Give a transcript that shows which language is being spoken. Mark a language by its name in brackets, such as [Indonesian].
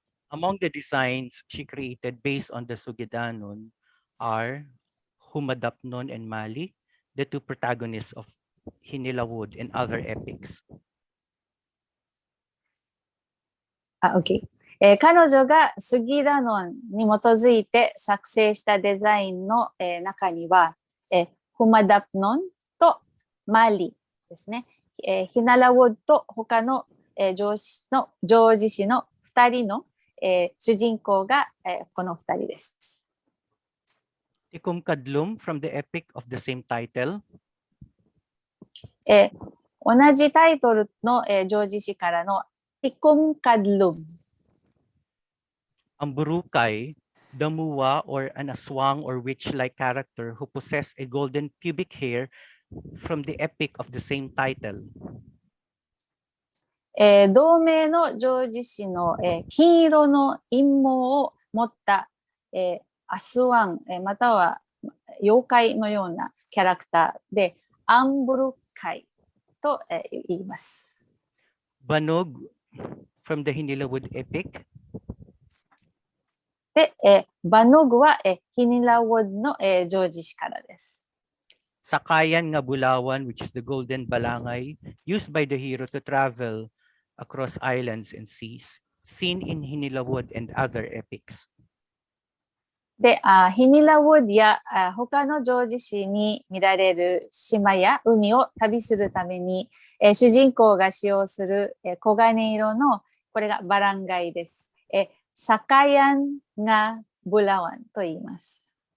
[English] Among the designs she created based on the Sugidanun are Humadapnon and Mali, the two protagonists of Hinilawood and other epics. Okay. [Japanese] 彼女がスギダノンに基づいて作成したデザインの、中には、フマダプノンとマリですね。ヒナラウォッドと他の、叙事詩の2人の、主人公が、この2人です。 [English] Tikum Kadlum from the epic of the same title. [Japanese] 同じタイトルの、叙事詩からのTikum Kadlum. [English] Ang Burukay, Damuwa or an aswang or witch-like character who possess a golden pubic hair from the epic of the same title. [Japanese] 同名の叙事詩の、金色の陰毛を持った、アスワン、または妖怪のようなキャラクターでアンブルカイと、言います。 [English] Banog from the Hinilawood epic. [Japanese] で、バノグは、ヒニラウォッドの、叙事詩からです。 [English] Sakayan nga Bulawan, which is the golden balangay used by the hero to travel across islands and seas, seen in Hinilawood and other epics. [Japanese] で、ヒニラウォッドや他の叙事詩に見られる島や海を旅するために、主人公が使用する、黄金色のこれがバランガイです。 Sakayan nga Bulawan と言います。